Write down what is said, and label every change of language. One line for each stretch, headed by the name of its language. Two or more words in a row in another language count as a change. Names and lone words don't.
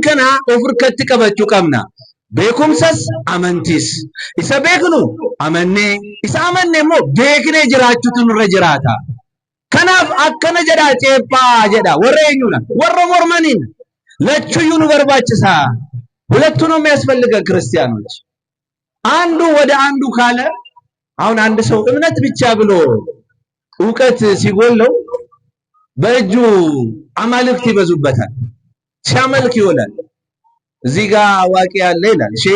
Oromo: kana of harkatti qabachuu qabna beekumsas amantiis isa beeknu amannee isa amannee immoo beeknee jiraachuutu nurra jiraata kanaaf akkana jedha ceephaa jedha warra eenyuudha warra mormaniin lachuyyuu nu barbaachisa
Amharic: ሁለቱ ነው የሚያስፈልገን ክርስቲያኖች አንዱ ወደ አንዱ ካለ አሁን አንድ ሰው እምነት ብቻ ብሎ ዕውቀት ሲጎለው በእጁ አማልክት ይበዙበታል ሲያመልክ ይውላል እዚህ ጋር አዋቂ ያለ ይላል ሼክ